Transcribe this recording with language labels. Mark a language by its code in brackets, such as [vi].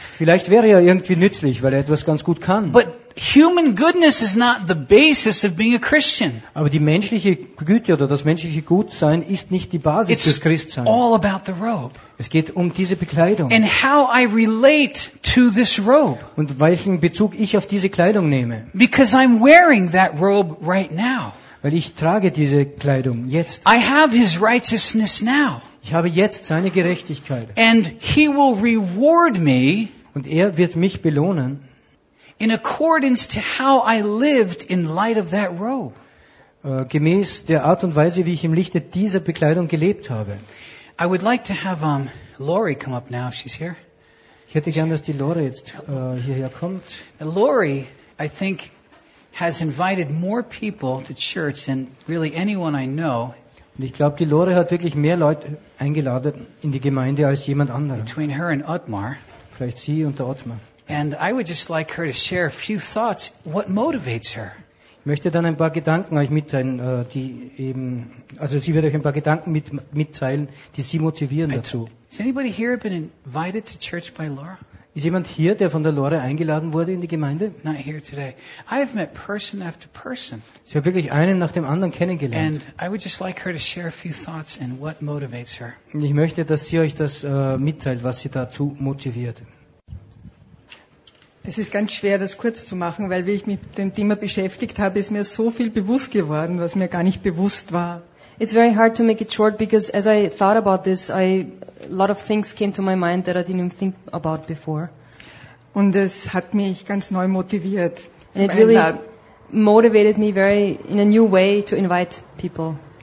[de] vielleicht wäre er irgendwie nützlich, weil er etwas ganz gut kann. [en] But human goodness is not the basis of being a Christian. [de] Aber die menschliche Güte oder das menschliche Gutsein ist nicht die Basis fürs Christsein. [en] It's all about the robe. [de] Es geht um diese Bekleidung. [en] And how I relate to this robe. [de] Und welchen Bezug ich auf diese Kleidung nehme. [en] Because I'm wearing that robe right now. [de] Weil ich trage diese Kleidung jetzt. [en] I have his righteousness now. [de] Ich habe jetzt seine Gerechtigkeit. [en] And he will reward me. [de] Und er wird mich belohnen. [en] In accordance to how I lived in light of that robe. [de] Gemäß der Art und Weise, wie ich im Lichte dieser Bekleidung gelebt habe. [en] I would like to have Lori come up now if she's here. [de] Ich hätte gern, dass die Lori jetzt hierher kommt. [en] Lori, I think, has invited more people to church than really anyone I know. [de] Und ich glaube, die Lore hat wirklich mehr Leute eingeladen in die Gemeinde als jemand anderer. [en] Between her and Otmar. [de] Vielleicht sie und der Otmar. [en] And I would just like her to share a few thoughts. What motivates her? [de] Ich möchte dann ein paar Gedanken euch mitteilen, die eben, also sie wird euch ein paar Gedanken mitteilen, die sie motivieren dazu. [en] Has anybody here been invited to church by Laura? [de] Ist jemand hier, der von der Lore eingeladen wurde in die Gemeinde? [en] Not here today. I have met person after person. [de] Sie hat wirklich einen nach dem anderen kennengelernt. [en] And I would just like her to share a few thoughts and what motivates her. [de] Ich möchte, dass sie euch das mitteilt, was sie dazu motiviert. Es ist ganz schwer, das kurz zu machen, weil wie ich mich mit dem Thema beschäftigt habe, ist mir so viel bewusst geworden, was mir gar nicht bewusst war. [en] It's very hard to make it short because as I thought about this, a lot of things came to my mind that I didn't even think about before. [de] Und es hat mich ganz neu motiviert. [en] It really motivated me very in a new way to invite people.